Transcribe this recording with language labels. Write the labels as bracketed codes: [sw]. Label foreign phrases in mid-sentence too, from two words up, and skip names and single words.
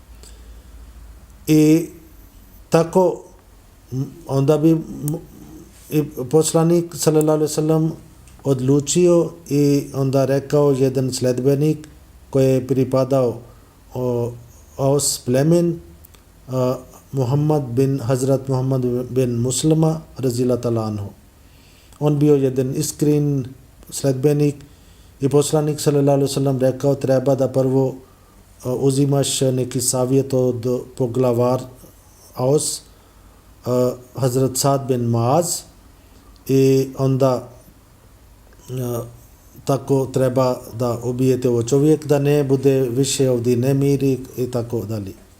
[bs] I tako onda bi i poslanik [ar] صلى الله عليه وسلم [bs] odlučio i onda rekao jedan sledbenik koji je pripadao Aus plemen, Hazrat Muhammad bin Muslima [ar] رضي الله تعالى عنه. [bs] On bio jedan iskren sledbenik i poslanik [ar] صلى الله عليه وسلم [bs] rekao treba da prvo uzimaš neki savjet od poglavar Aus, Hazrat Sad bin Muaz, i onda tako treba da ubijete ovo čovjek, da ne bude više ovdje nemiri i tako dalje.